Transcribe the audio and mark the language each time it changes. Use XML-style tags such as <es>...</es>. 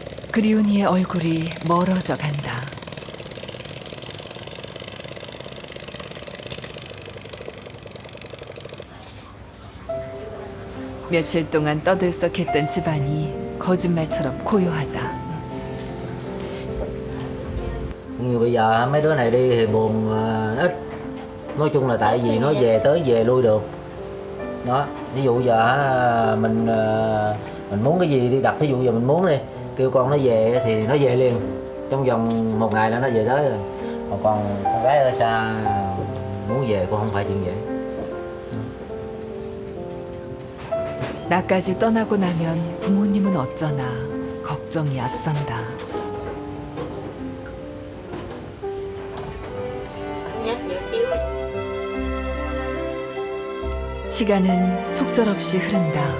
<ko>그리운 이의 얼굴이 멀어져 간다. 며칠 동안 떠들썩했던 집안이 거짓말처럼 고요하다.</ko> <vi>Như bây giờ mấy đứa này đi thì buồn ít. Nói chung là tại vì nó về tới về lui được. Đó, ví dụ giờ mình muốn cái gì đi đặt, thí dụ giờ mình muốn đi, kêu con nó về thì nó về liền. Trong vòng 1 ngày là nó về tới rồi. Mà còn con gái ở xa muốn về cũng không phải chuyện vậy.</vi> <ko>나까지 떠나고 나면 부모님은 어쩌나 걱정이 앞선다.</ko> <vi>Nhắc nhỏ xíu.</vi> <ko>시간은 속절없이 흐른다.</ko>